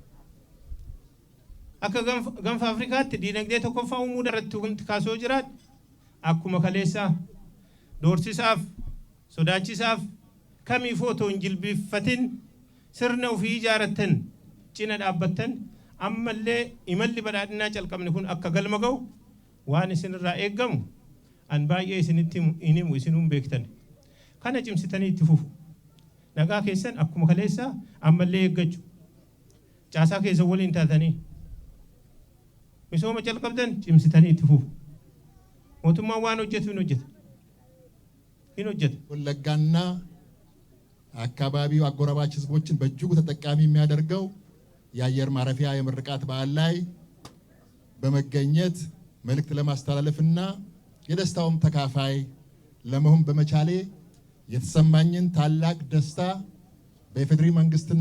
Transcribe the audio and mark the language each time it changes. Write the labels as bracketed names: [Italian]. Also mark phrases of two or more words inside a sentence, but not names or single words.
[Oromo] Akka ganfa Afrikaatti diinagdee tokkoffaa uumuu irratti kaasoo jiraat akkuma kaleessaa doorsisaaf sodaachisaaf kamiifuu otoo hin jilbiiffatin sirna ofii ijaarrattan cina dhaabbattan ammallee imalli badhaadhinaa calqabne kun akka galma ga'u waan isinirraa eeggamu an baay'ee isinitti himu isinuun beektan. Kana cimsitanii itti fufu. Nagaa keessan akkuma kaleessaa ammallee eeggachuu. Caasaa keessa waliin taatanii misooma calqabdan cimsitanii itti fufu. Mootummaan waan hojjetu hin hojjeta. [Amharic] ወለጋና አካባቢው አጎራባች ህዝቦችን በእጅጉ ተጠቃሚ የሚያደርገው የአየር ማረፊያ የምርቃት በዓል ላይ በመገኘት መልእክት ለማስተላለፍና የደስታውም ተካፋይ ለመሆን በመቻሌ የተሰማኝን ታላቅ ደስታ በኢፌዴሪ መንግስትና